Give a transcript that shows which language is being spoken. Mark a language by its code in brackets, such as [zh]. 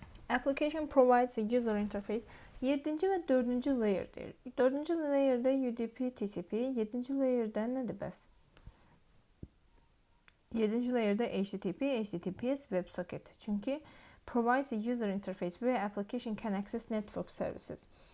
[en] Application provides a user interface. [az] 7-ci və 4-cü layer deyir. 4-cü layerdə UDP, TCP, 7-ci layerdə nədir bəs? 7-ci layerdə HTTP, HTTPS, WebSocket. [en] Çünki provides a user interface where application can access network services.